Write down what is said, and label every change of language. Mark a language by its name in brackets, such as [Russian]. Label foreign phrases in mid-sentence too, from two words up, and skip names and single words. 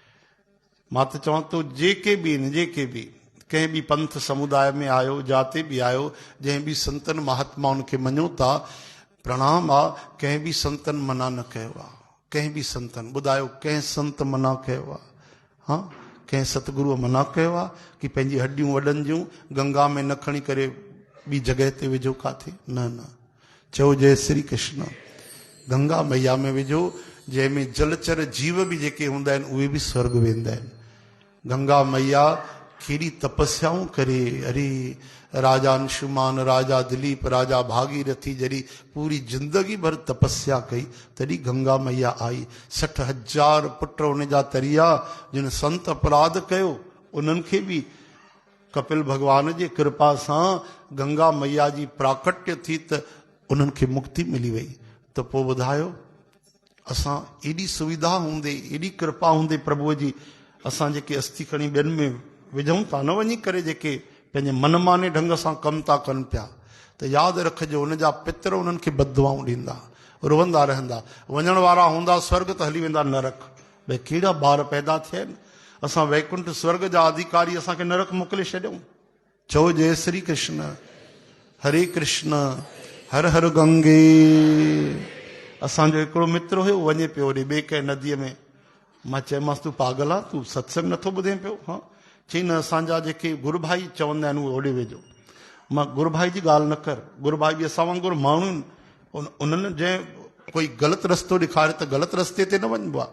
[Sindhi] मां त चवां थो जेके बि आहिनि, जेके बि कंहिं बि पंथ समुदाय में आयो, जाते बि आयो, जंहिं बि संतन महात्माउनि खे मञो था, प्रणाम आहे। कंहिं बि संतन मना न कयो आहे, कंहिं बि संतन, ॿुधायो कंहिं संत मना कयो आहे? हा, कंहिं सतगुरूअ मना कयो आहे कि पंहिंजी हड्डियूं वॾनि जूं गंगा में न खणी करे ॿी जॻह ते विझो काथे? न न, चओ जय श्री कृष्ण। गंगा मैया में विझो, जंहिंमें जलचर जीव बि जेके हूंदा आहिनि उहे बि स्वर्ग वेंदा आहिनि। गंगा मैया केॾी तपस्याऊं करे, अरे राजा अंशुमान, राजा दिलीप, राजा भागीरथी जॾहिं पूरी जिंदगी भर तपस्या कई, तॾहिं गंगा मैया आई। 60,000 पुट उन जा तरिया, जिन संत अपराध कयो उन्हनि खे बि कपिल भगवान जी कृपा सां गंगा मैया जी प्राकट्य थी त उन्हनि खे मुक्ति मिली वई। त पोइ ॿुधायो, असां एॾी सुविधा हूंदे, एॾी कृपा हूंदे प्रभुअ जी, असां जेके अस्थि खणी ॿियनि में विझूं था, न वञी करे जेके पंहिंजे मनमाने ढंग सां कमु था कनि पिया, त यादि रखिजो उन जा पितर उन्हनि खे बददुआऊं ॾींदा, रोअंदा रहंदा। वञण वारा हूंदा स्वर्ग त हली वेंदा नरक। भई कहिड़ा ॿार पैदा थिया आहिनि, असां वैकुंठ स्वर्ग जा अधिकारी, असांखे नरक मोकिले छॾियऊं। चओ जय श्री कृष्ण। हरे कृष्ण, हर हर गंगे। असांजो हिकिड़ो मित्र हुयो, वञे पियो होॾे ॿिए कंहिं नदीअ में। मां चयोमांसि तूं पागल आहे, तूं सत्संग नथो ॿुधे पियो? हा, चई न, असांजा जेके गुरू भाई चवंदा आहिनि उहे होॾे वेझो। मां गुरू भाई जी ॻाल्हि न कर, गुरू भाई बि असां वांगुरु माण्हू आहिनि, उन्हनि जंहिं कोई ग़लति रस्तो ॾेखारे त ग़लति रस्ते ते न वञिबो आहे।